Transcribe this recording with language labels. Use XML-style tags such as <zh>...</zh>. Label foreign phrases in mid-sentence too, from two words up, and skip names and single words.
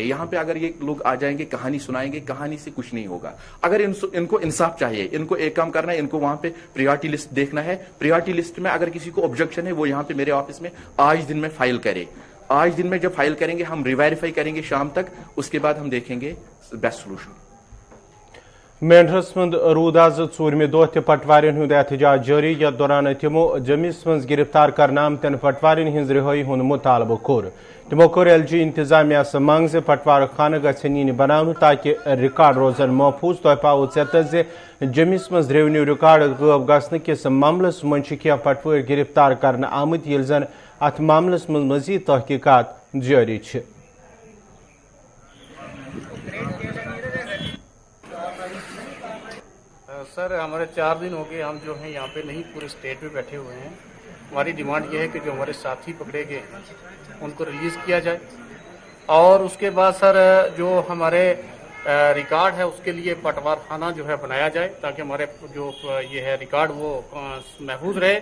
<hi>यहाँ पे अगर ये लोग आ जाएंगे कहानी सुनाएंगे, कहानी से कुछ नहीं होगा। अगर इनको इंसाफ चाहिए, इनको एक काम करना है, इनको वहां पे</hi> <en>priority list</en> <hi>देखना है।</hi> <en>priority list</en> <hi>में अगर किसी को ऑब्जेक्शन है वो यहाँ पे मेरे ऑफिस में आज दिन में फाइल करे। आज दिन में जब फाइल करेंगे हम रिवेरीफाई करेंगे शाम तक, उसके बाद हम देखेंगे</hi> <en>best solution.</en> <ks>मेंढरस मं रूद आज 4 दह तह पटवारियन हुंद एहतजाज जारी, यथ दौरान तमो जमिस मं गिरफ्तार करना आमतन पटवारियन हिंज रिहाई हुंद मुतालबो कोर। तमो कोर LG इंतजामिया से मांग से पटवार खाना गछन यीन बनावन ताकि रिकॉर्ड रोजन महफूज। तह पाओ चत जे जमिस मं</ks> <en>revenue record</en> <ks>गब गसन किस मामलस मं क्या पटवार गिरफ्तार करना आमत ये जन अत मामलस मं मजीद तहकीकात जारी छ।</ks> <hi>सर हमारे 4 दिन हो गए हम जो हैं यहाँ पे नहीं, पूरे स्टेट में बैठे हुए हैं। हमारी डिमांड ये है कि जो हमारे साथी पकड़े गए उनको रिलीज़ किया जाए और उसके बाद सर जो हमारे रिकॉर्ड है उसके लिए पटवार खाना जो है बनाया जाए ताकि हमारे जो ये है रिकॉर्ड वो महफूज रहे।</hi>